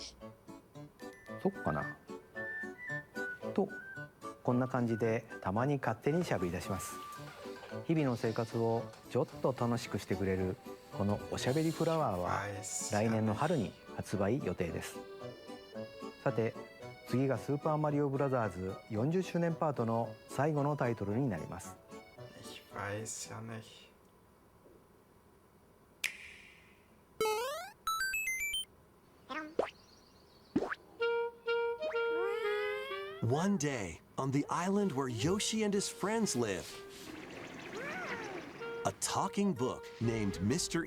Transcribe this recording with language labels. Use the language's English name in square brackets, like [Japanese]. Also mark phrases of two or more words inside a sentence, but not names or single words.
[Japanese] そっかなと、こんな感じでたまに勝手にしゃべり出します。日々の生活をちょっと楽しくしてくれるこのおしゃべりフラワーは来年の春に発売予定です。さて、次がスーパーマリオブラザーズ40周年パートの最後のタイトルになります。 [German] Ich weiß ja nicht. [English] One day, on the island where Yoshi and his friends live, a talking book named Mr.